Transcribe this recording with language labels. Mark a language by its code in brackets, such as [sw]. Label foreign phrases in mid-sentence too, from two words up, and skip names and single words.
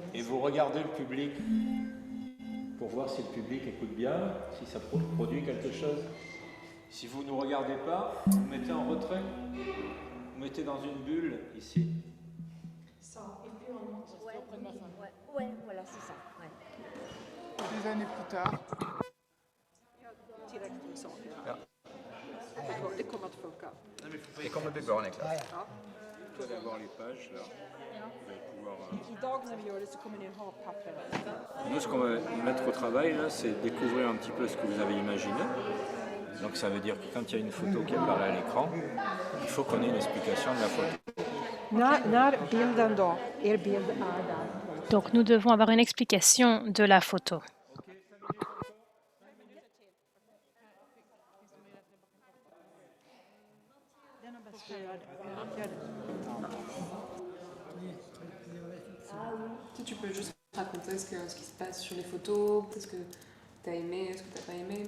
[fr] vous regardez le public pour voir si le public écoute bien, si ça produit quelque chose. Si vous ne nous regardez pas, vous vous mettez en retrait. Vous mettez dans une bulle ici. Ça, et puis on monte auprès de ma femme. Ouais, voilà, c'est ça. Ouais. Des années plus tard. [sv] Direkt så. Ja. Det kommer att funka. Det kommer bli bra, Niklas. [fr] Vous allez avoir les pages là. Vous allez pouvoir, [sv] Idag när vi gör det så kommer ni ha pappren. [fr] Nous, ce qu'on va mettre au travail, là, c'est découvrir un petit peu ce que vous avez imaginé. Donc ça veut dire que quand il y a une photo qui apparaît à l'écran, il faut qu'on ait une explication de la photo. [sv] När bilden då, er bild är där. [fr] Donc nous devons avoir une explication de la photo. Si tu peux juste raconter ce qui se passe sur les photos, ce que tu as aimé, ce que tu n'as pas aimé.